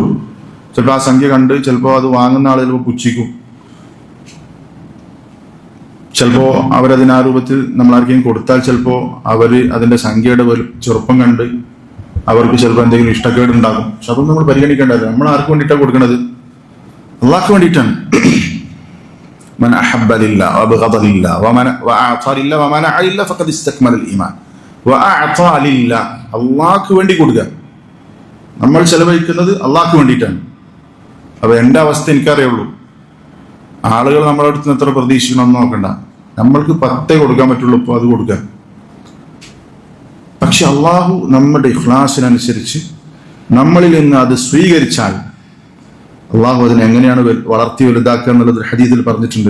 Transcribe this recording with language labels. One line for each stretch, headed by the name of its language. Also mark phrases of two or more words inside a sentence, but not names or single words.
Malayalam: ചിലപ്പോൾ ആ സംഖ്യ കണ്ട് ചിലപ്പോൾ അത് വാങ്ങുന്ന ആൾ ചിലപ്പോൾ പുച്ഛിക്കും, ചിലപ്പോൾ അവരതിന് ആ രൂപത്തിൽ നമ്മളാർക്കെങ്കിലും കൊടുത്താൽ ചിലപ്പോൾ അവർ അതിൻ്റെ സംഖ്യയുടെ ചെറുപ്പം കണ്ട് അവർക്ക് ചിലപ്പോൾ എന്തെങ്കിലും ഇഷ്ടക്കേട് ഉണ്ടാകും. പക്ഷെ അതൊന്നും നമ്മൾ പരിഗണിക്കേണ്ടത്. നമ്മൾ ആർക്ക് വേണ്ടിയിട്ടാണ് കൊടുക്കുന്നത്? അള്ളാഹ്ക്ക് വേണ്ടിയിട്ടാണ്.
Arabic: من أحب لله وأبغض لله وأعطى لله ومنع لله فقد استكمل الإيمان. وأعطى لله,
Malayalam: അള്ളാഹ്ക്ക് വേണ്ടി കൊടുക്കുക. നമ്മൾ ചെലവഴിക്കുന്നത് അള്ളാഹ്ക്ക് വേണ്ടിയിട്ടാണ്. അപ്പോൾ എൻ്റെ അവസ്ഥ എനിക്കറിയുള്ളൂ. ആളുകൾ നമ്മളെ അടുത്ത് എത്ര പ്രതീക്ഷിക്കണമെന്ന് നോക്കണ്ട. നമ്മൾക്ക് 10 കൊടുക്കാൻ പറ്റുള്ളൂ, ഇപ്പോൾ അത് കൊടുക്കുക. പക്ഷെ അള്ളാഹു നമ്മുടെ ഇഖ്ലാസിനനുസരിച്ച് നമ്മളിൽ നിന്ന് അത് സ്വീകരിച്ചാൽ അള്ളാഹു അതിനെ എങ്ങനെയാണ് വളർത്തി വലുതാക്കുക എന്നുള്ളത് ഹദീസിൽ പറഞ്ഞിട്ടുണ്ട്.